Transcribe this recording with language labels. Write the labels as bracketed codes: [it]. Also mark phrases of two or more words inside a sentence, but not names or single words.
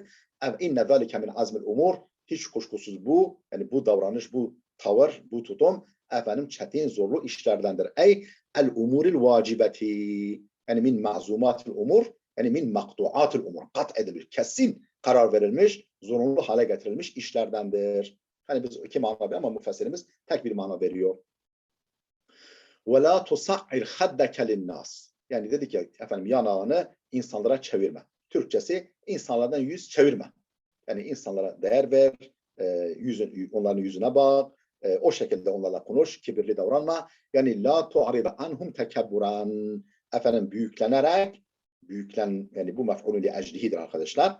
[ar] إن ذلك من عزم الأمور. [tr] Hiç kuşkusuz bu yani bu davranış, bu tavır, bu tutum efendim çetin zorlu işlerdendir. [ar] أي الأمور الواجبة يعني من معزومات الأمور يعني من مقطوعات الأمور. [tr] Kat edilir, kesin karar verilmiş, zorunlu hale getirilmiş işlerdendir. Hani biz iki mana veriyor ama müfessirimiz tek bir mana veriyor. [ar] وَلَا تُصَعِّرْ خَدَّكَ لِلنَّاسِ. [tr] Yani dedik ya efendim yanağını insanlara çevirme. Türkçesi insanlardan yüz çevirme. Yani insanlara değer ver, onların yüzüne bak, o şekilde onlarla konuş, kibirli davranma. Yani [ar] لا تعرض عنهم تكبرا. [tr] Efendim büyüklenerek, yani bu mef'ulun li eclihidir arkadaşlar.